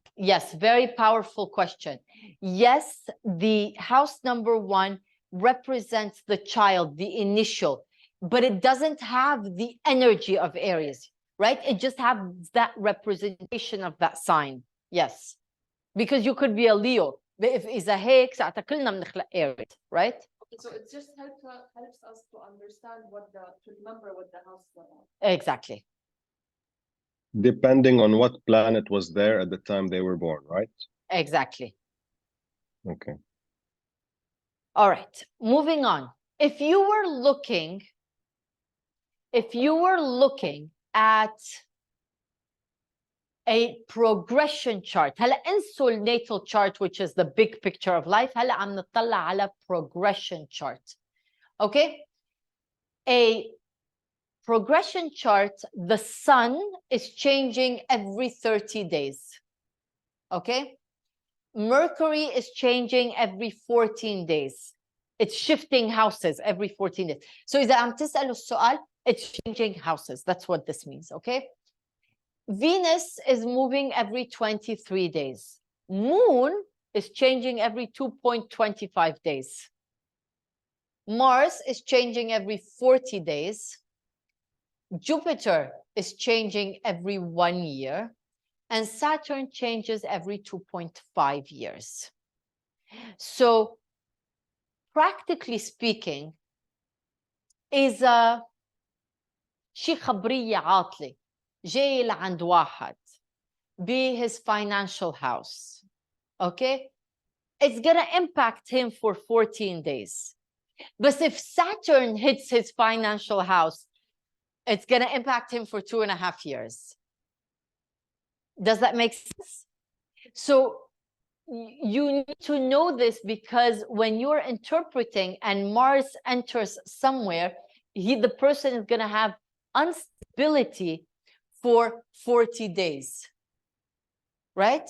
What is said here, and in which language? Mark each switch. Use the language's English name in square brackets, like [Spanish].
[English] Yes, very powerful question. Yes, the house number 1 represents the child, the initial, but it doesn't have the energy of Aries, right? It just has that representation of that sign. Yes, because you could be a Leo. If [Arabic] إذا هيك ساعتها كلنا بنخلق Aries, right? [English] So it just helps us to understand to remember what the house is about. Exactly. Depending on what planet was there at the time they were born, right? Exactly. Okay. All right, moving on. If you were looking at a progression chart, [Arabic] هلا انسوا [English] natal chart, which is the big picture of life. [Arabic] هلا عم نطلع على [English] progression chart. Okay? A progression chart, the sun is changing every 30 days. Okay? Mercury is changing every 14 days. It's shifting houses every 14 days. So [Arabic] إذا عم تسألوا السؤال, [English] it's changing houses. That's what this means, okay? Venus is moving every 23 days. Moon is changing every 2.25 days. Mars is changing every 40 days. Jupiter is changing every 1 year. And Saturn changes every 2.5 years. So practically speaking, [Arabic] إذا شي خبرية عاطلة جاي لعند واحد [English] be his financial house. Okay? It's going to impact him for 14 days. But if Saturn hits his financial house, it's going to impact him for 2.5 years. Does that make sense? So you need to know this, because when you're interpreting and Mars enters somewhere, the person is going to have instability for 40 days. Right?